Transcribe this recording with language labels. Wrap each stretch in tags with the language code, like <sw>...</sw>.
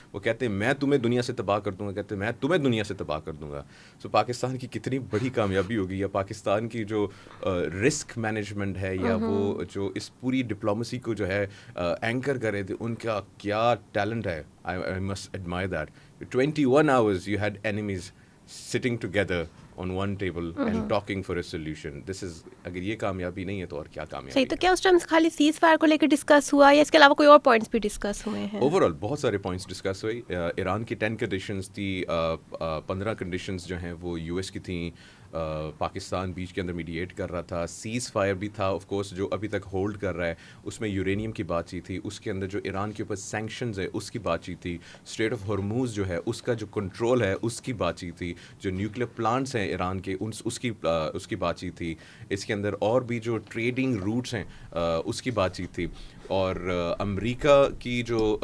<ur>وہ کہتے ہیں میں تمہیں دنیا سے تباہ کر دوں گا, کہتے ہیں میں تمہیں دنیا سے تباہ کر دوں گا. سو پاکستان کی کتنی بڑی کامیابی ہوگی, یا پاکستان کی جو رسک مینجمنٹ ہے, یا وہ جو اس پوری ڈپلومسی کو جو ہے اینکر کرے تھے, ان کا کیا ٹیلنٹ ہے.</ur> <en>I must admire that. 21 hours you had enemies sitting together on one table and talking for a solution. This is,</en> <ur>اگر یہ کامیابی نہیں ہے تو اور کیا کامیابی صحیح. تو کیا اس ٹائم خالی سیز فائر کو لے کے ڈسکس ہوا, یا اس کے علاوہ کوئی اور پوائنٹس بھی ڈسکس ہوئے ہیں؟ اوور آل بہت سارے پوائنٹس ڈسکس ہوئی. ایران کی 10 کنڈیشنز تھی, 15 کنڈیشنز جو ہیں وہ یو ایس کی تھیں, پاکستان بیچ کے اندر میڈیٹ کر رہا تھا, سیز فائر بھی تھا آف کورس جو ابھی تک ہولڈ کر رہا ہے, اس میں یورینیم کی بات چیت تھی, اس کے اندر جو ایران کے اوپر سینکشنز ہے اس کی بات چیت تھی, اسٹریٹ آف ہرموز جو ہے اس کا جو کنٹرول ہے اس کی بات چیت تھی, جو نیوکلیر پلانٹس ہیں ایران کے اس کی بات چیت تھی, اس کے اندر اور بھی جو ٹریڈنگ روٹس ہیں اس کی بات چیت تھی, اور امریکہ کی جو</ur>